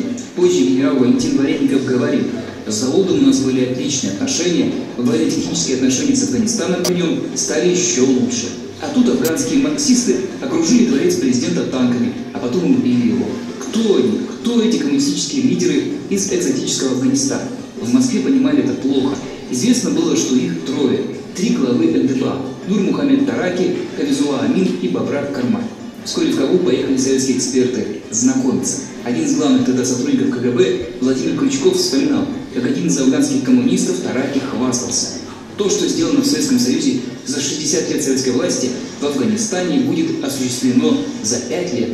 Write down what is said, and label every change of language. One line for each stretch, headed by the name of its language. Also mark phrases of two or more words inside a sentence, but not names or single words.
Russian: Позже генерал Валентин Вареников говорил: с Даудом у нас были отличные отношения, военно-технические отношения с Афганистаном при нем стали еще лучше. А тут афганские марксисты окружили дворец президента танками, а потом убили его. Кто они? Кто эти коммунистические лидеры из экзотического Афганистана? В Москве понимали это плохо. Известно было, что их трое. 3 главы НДПА – Нур Мухаммед Тараки, Хафизулла Амин и Бабрак Кармаль. Вскоре в Кабул поехали советские эксперты знакомиться. Один из главных тогда сотрудников КГБ, Владимир Крючков, вспоминал, как один из афганских коммунистов Тараки хвастался. То, что сделано в Советском Союзе за 60 лет советской власти, в Афганистане будет осуществлено за 5 лет.